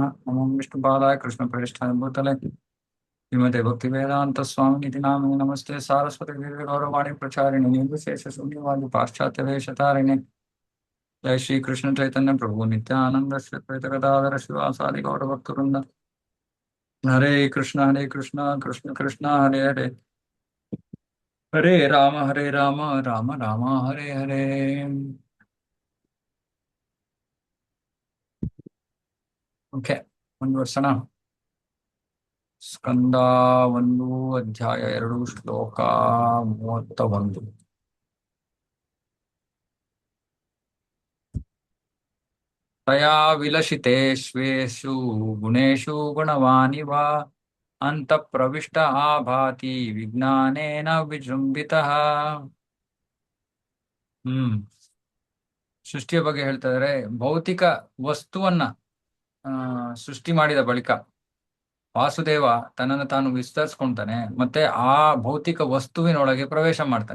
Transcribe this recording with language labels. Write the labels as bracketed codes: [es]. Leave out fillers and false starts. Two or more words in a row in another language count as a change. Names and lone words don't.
[sa] नमो विष्णुपादाय कृष्णप्रेष्ठाय भूतले श्रीमते भक्तिवेदांत स्वामिनिधि नामिने नमस्ते सारस्वती देवी गौरवाणी प्रचारिणे निर्विशेष शून्यवादी पाश्चात्य वेशतारिणे। जय श्री कृष्ण चैतन्य प्रभु नित्यानंद श्री अद्वैत गदाधर शिवासादि गौरभक्तवृंद। हरे कृष्ण कृष्ण कृष्ण हरे हरे हरे राम राम राम हरे हरे। [kn] ಓಕೆ, ಮುಂದುವರ್ಸೋಣ. ಸ್ಕಂದ ಒಂದು ಅಧ್ಯಾಯ 2 ಶ್ಲೋಕ 31. [sa] तया विलसितेष्वेषु गुणेषु गुणवानिव ಅಂತಃಪ್ರವಿಷ್ಟ ಆಭಾತಿ ವಿಜ್ಞಾನೇನ ವಿಜೃಂಭಿತಃ. [kn] ಹ್ಮ್ ಸೃಷ್ಟಿಯ ಬಗ್ಗೆ ಹೇಳ್ತಾ ಇದಾರೆ. ಭೌತಿಕ ವಸ್ತುವನ್ನ ಸೃಷ್ಟಿ ಮಾಡಿದ ಬಳಿಕ ವಾಸುದೇವ ತನ್ನನ್ನು ತಾನು ವಿಸ್ತರಿಸ್ಕೊಂತಾನೆ, ಮತ್ತೆ ಆ ಭೌತಿಕ ವಸ್ತುವಿನೊಳಗೆ ಪ್ರವೇಶ ಮಾಡ್ತಾನೆ.